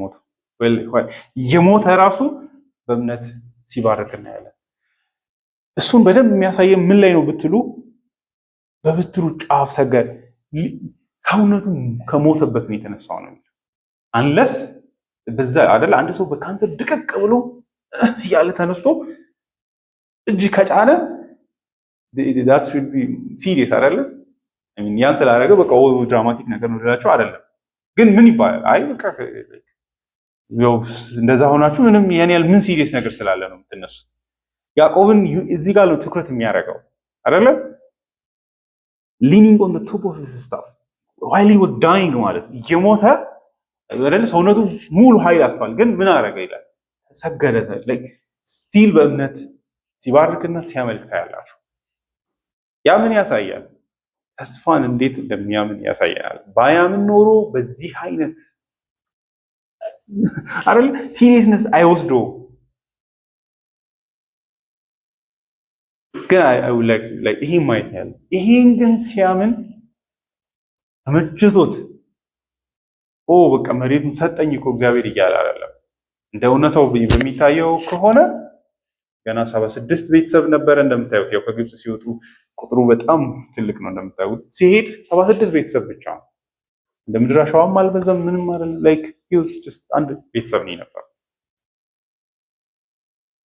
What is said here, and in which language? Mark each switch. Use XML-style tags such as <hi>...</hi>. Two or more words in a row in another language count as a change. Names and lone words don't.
<am>የሞተው። የሞተ ራሱ በእምነት ሲባርክ እናያለን። እሱን በደንብ የሚያሳየን ምን ላይ ነው ብትሉ በበትሩ ጫፍ ሰገደ። ሰውነቱ ከሞተበት ነው የተነሳው ነው። አንለስ በዛ አይደል አንድ ሰው በካንሰር ድቅቅ ብሎ ያለ ተነስቶ እጅ ከጫነ</am> <en>that should be serious</en> <am>አይደለም? ያን ስላደረገ በቃ ድራማቲክ ነገር ነው ልላቸው አይደለም። ግን ምን ይባላል? አይ በቃ ያው እንደዛ ሆናችሁ ምንም ያን ያህል ምን ሲሪየስ ነገር ስላለ ነው የምትነሱት። ያዕቆብን እዚህ ጋር ነው ትኩረት የሚያደርገው አይደለ?</am> <en>leaning on the top of his staff while he was dying</en> <am>ማለት ነው። የሞተ አይደለ? ሰውነቱ ሙሉ ኃይል አጥቷል። ግን ምን አደረገ ይላል? ሰገደ። ስቲል በእምነት ሲባርክና ሲያመልክ ታያላችሁ። ያ ምን ያሳያል? ተስፋን እንዴት እንደሚያምን ያሳያል። ባያምን ኖሮ በዚህ አይነት አይደል ሲሪየስነስ አይወስዶ። ግን</am> <en>I would like</en> <am>ይሄን ማየት ያለ ይሄን ግን ሲያምን ተመችቶት በቃ መሬቱን ሰጠኝ እኮ እግዚአብሔር እያለ አይደለም። እንደ እውነታው በሚታየው ከሆነ ገና 76 ቤተሰብ ነበረ እንደምታዩት። ያው ከግብጽ ሲወጡ ቁጥሩ በጣም ትልቅ ነው እንደምታዩት። ሲሄድ 76 ቤተሰብ ብቻ ነው። እንደ ምድር አሸዋም አልበዛም ምንም አይደለም።</am> <en>like he's just</en> <am>አንድ ቤተሰብ ነው ነበር።</am>